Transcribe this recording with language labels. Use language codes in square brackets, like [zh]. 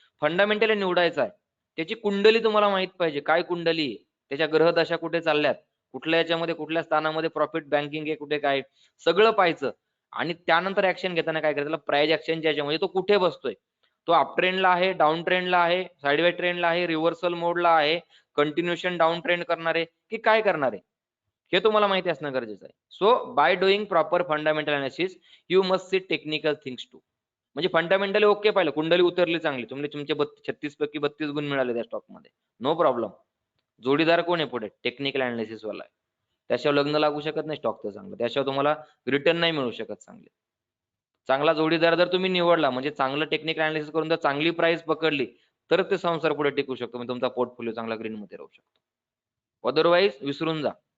[mr] Fundamentally निवडायचा आहे. त्याची कुंडली तुम्हाला माहित पाहिजे, काय कुंडली आहे, त्याच्या ग्रह दशा कुठे चालल्यात, कुठल्या याच्यामध्ये कुठल्या स्थानामध्ये प्रॉफिट बँकिंग आहे, कुठे काय, सगळं पाहायचं. आणि त्यानंतर ऍक्शन घेताना काय करायचं, प्राइस ऍक्शनच्या याच्यामध्ये तो कुठे बसतोय, तो अप ट्रेंडला आहे, डाऊन ट्रेंडला आहे, साइडवे ट्रेंडला आहे, रिव्हर्सल मोडला आहे, कंटिन्युएशन डाऊन ट्रेंड करणार आहे की काय करणार आहे, हे तुम्हाला माहिती असणं गरजेचं आहे. [en] So by doing proper fundamental analysis you must see technical things too. [mr] म्हणजे फंडामेंटली ओके पाहिलं, कुंडली उतरली चांगली, तुमचे 36 पैकी 32 गुण मिळाले त्या स्टॉक मध्ये, नो प्रॉब्लेम. जोडीदार कोण आहे पुढे, टेक्निकल अनालिसिस वाला आहे. त्याशिवाय लग्न लागू शकत नाही स्टॉकचं चांगलं, त्याशिवाय तुम्हाला रिटर्न नाही मिळू शकत चांगले. चांगला जोडीदार जर तुम्ही निवडला, म्हणजे चांगलं टेक्निकल अनालिसिस करून जर चांगली प्राइस पकडली, तर ते संसार पुढे टिकू शकतो, म्हणजे तुमचा पोर्टफोलिओ चांगला ग्रीन मध्ये राहू शकतो. अदरवाईज विसरून जा.